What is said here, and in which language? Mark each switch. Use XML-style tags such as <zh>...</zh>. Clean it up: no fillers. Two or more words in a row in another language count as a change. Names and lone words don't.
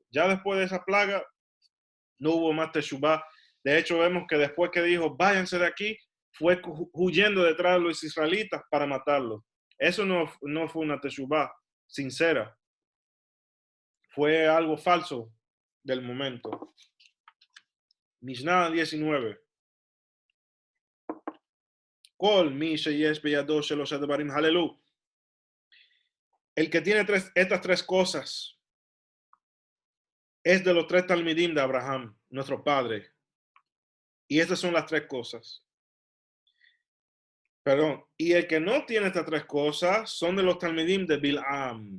<es>Ya después de esa plaga, no hubo más teshuvah. De hecho, vemos que después que dijo, váyanse de aquí, fue huyendo detrás de los israelitas para matarlos. Eso no fue una teshuvah sincera. Fue algo falso del momento. Mishnah 19.</es> <he>כל מי שיש בידו שלשה דברים הללו.</he> <es>El que tiene estas 3 cosas es de los 3 talmidim de Abraham, nuestro padre. Y estas son las 3 cosas. Perdón, y el que no tiene estas 3 cosas son de los talmidim de Bil'am.</es>